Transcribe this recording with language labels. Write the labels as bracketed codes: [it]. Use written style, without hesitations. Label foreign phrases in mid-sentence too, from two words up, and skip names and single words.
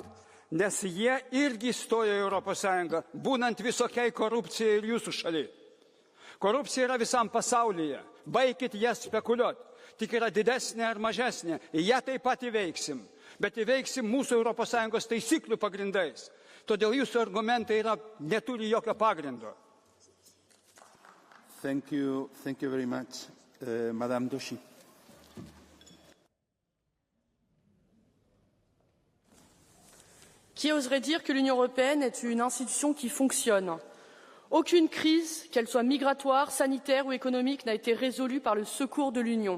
[lt] Nes jie irgi stojo į Europos Sąjungą, būnant visokiai korupcijai ir jūsų šaly. Korupcija yra visam pasaulyje. Baikit ją spekuliuoti. Tik yra didesnė ar mažesnė. Ją taip pat įveiksim. Bet įveiksim mūsų Europos Sąjungos taisyklių pagrindais. Todėl jūsų argumentai neturi jokio pagrindo. [en] Thank you very much, Madame Doshi. [fr] Qui oserait dire que l'Union européenne est une institution qui fonctionne? Aucune crise, qu'elle soit migratoire, sanitaire ou économique, n'a été résolue par le secours de l'Union.